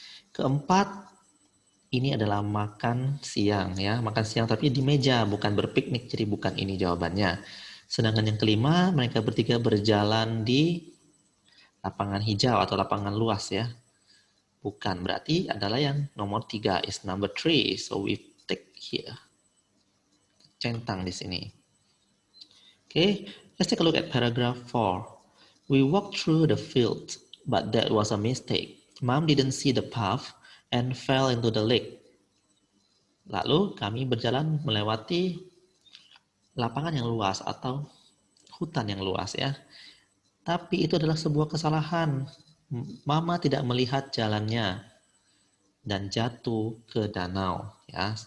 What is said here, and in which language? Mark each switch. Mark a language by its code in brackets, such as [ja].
[id] Keempat, ini adalah makan siang ya, makan siang tapi di meja, bukan berpiknik, jadi bukan ini jawabannya. Sedangkan yang kelima, mereka bertiga berjalan di lapangan hijau atau lapangan luas ya. Bukan, berarti adalah yang nomor 3 [en] is number 3. So we take here. [id] Centang di sini. [en] Okay, let's take a look at paragraph 4. We walked through the field, but that was a mistake. Mom didn't see the path and fell into the lake. [id] Lalu kami berjalan melewati lapangan yang luas atau hutan yang luas ya. Tapi itu adalah sebuah kesalahan. Mama tidak melihat jalannya dan jatuh ke danau ya.